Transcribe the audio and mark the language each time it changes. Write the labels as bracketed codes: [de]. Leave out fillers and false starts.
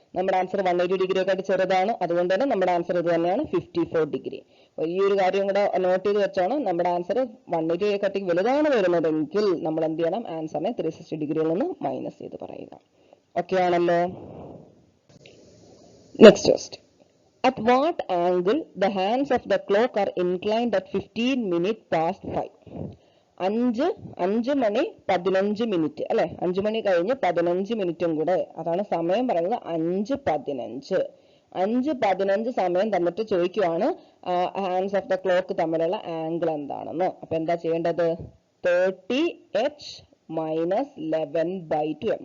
[ml] നമ്മുടെ ആൻസർ 180 ഡിഗ്രിയെക്കാട്ടി ചെറുതാണ്. അതുകൊണ്ട് തന്നെ നമ്മുടെ ആൻസർ ഇത് തന്നെയാണ്, 54 ഡിഗ്രി. വലിയൊരു കാര്യം കൂടെ നോട്ട് ചെയ്ത് വെച്ചാണ്. നമ്മുടെ ആൻസർ 180യെക്കാട്ടി വലുതാണ് വരുന്നതെങ്കിൽ നമ്മൾ എന്ത് ചെയ്യണം? ആൻസറിനെ 360 ഡിഗ്രിയിൽ നിന്ന് മൈനസ് ചെയ്ത് പറയുക. ഓക്കെ ആണല്ലോ? [en] Next question. At what angle the hands of the clock are inclined at 15 minutes past 5? [ml] 5 money 15 minute അല്ലെ? 5 മണി കഴിഞ്ഞ് 15 മിനിറ്റും കൂടെ, അതാണ് സമയം പറയുന്നത്. 5:15 5:15 സമയം തന്നിട്ട് ചോദിക്കുവാണ് ഹാൻഡ്സ് ഓഫ് ദ ക്ലോക്ക് തമ്മിലുള്ള ആംഗിൾ എന്താണെന്ന്. അപ്പൊ എന്താ ചെയ്യേണ്ടത്? 30h - 11/2m.